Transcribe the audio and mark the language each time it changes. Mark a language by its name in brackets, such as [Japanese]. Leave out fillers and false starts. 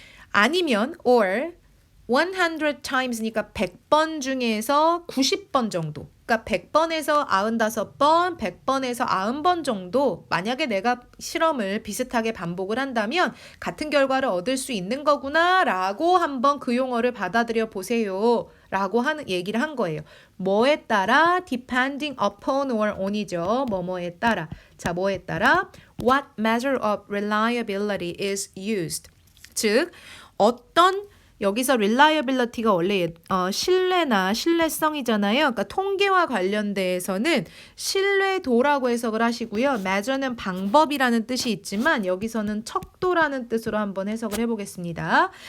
[Korean] 아니면 [English] or 100 times [Korean] 니까 100번 중에서 90번 정도. 그러니까 100번에서 95번, 100번에서 90번 정도 만약에 내가 실험을 비슷하게 반복을 한다면 같은 결과를 얻을 수 있는 거구나 라고 한번 그 용어를 받아들여 보세요 라고 하는 얘기를 한 거예요. 뭐에 따라? [English] depending upon or on이죠. [Korean] 뭐뭐에 따라. 자, 뭐에 따라? [English] what measure of reliability is used. [Korean] 즉 어떤 여기서 reliability가 원래 신뢰나 신뢰성이잖아요. 그러니까 통계와 관련돼서는 신뢰도라고 해석을 하시고요. measure는 방법이라는 뜻이 있지만 여기서는 척도라는 뜻으로 한번 해석을 해보겠습니다.